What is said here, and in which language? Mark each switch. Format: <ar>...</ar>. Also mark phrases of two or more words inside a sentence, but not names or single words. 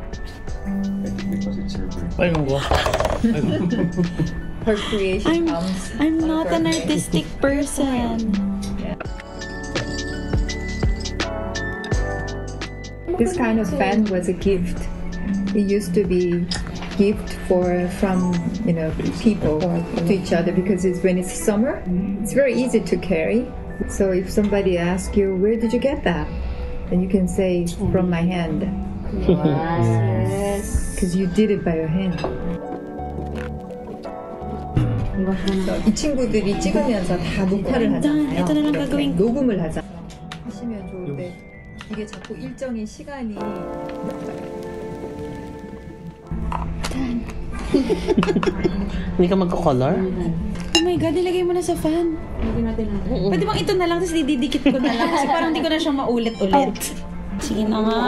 <tl>Ayun ko.</tl> <en>Her creation comes. I'm not an artistic person. This kind of fan was a gift. It used to be gift from people to each other because when it's summer, it's very easy to carry. So if somebody asks you, where did you get that? Then you can say, from my hand. Yes. Because you did it by your hand. So,</en> <ko>이 친구들이 찍으면서 다 녹화를 하잖아요.</ko> <tl>ito na lang gagawin ko.</tl> <ko>녹음을 하잖아요. 하시면 좋은데 이게 자꾸 일정인 시간이</ko> <tl>Hindi ka magko-color?</tl> <en>Oh my God,</en> <tl>ilagay mo na sa fan. Pwede bang ito na lang, tapos dididikit ko na lang. Kasi parang hindi ko na siya maulit-ulit. Sige na nga.</tl>